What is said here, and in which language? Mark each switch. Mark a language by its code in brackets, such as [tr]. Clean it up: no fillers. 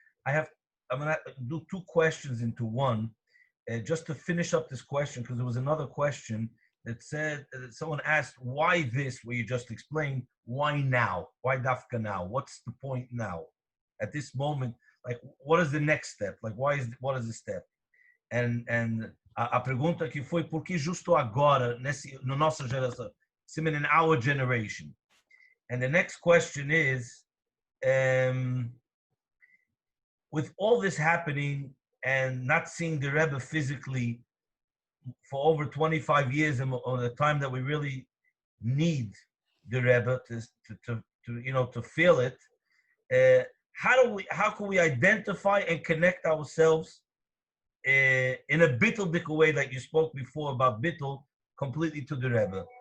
[en] I'm gonna do two questions into one, just to finish up this question, because there was another question that said, someone asked, why this, where you just explained, why now? Why Dafka now? What's the point now? At this moment, like, what is the next step? Like, what is the step? [pt] And a pergunta que foi, por que justo agora, na nossa geração, [en] in our generation? And the next question is, with all this happening and not seeing the Rebbe physically for over 25 years, and on the time that we really need the Rebbe to feel it, how can we identify and connect ourselves in a bitteldik way, like you spoke before about bittel, completely to the Rebbe?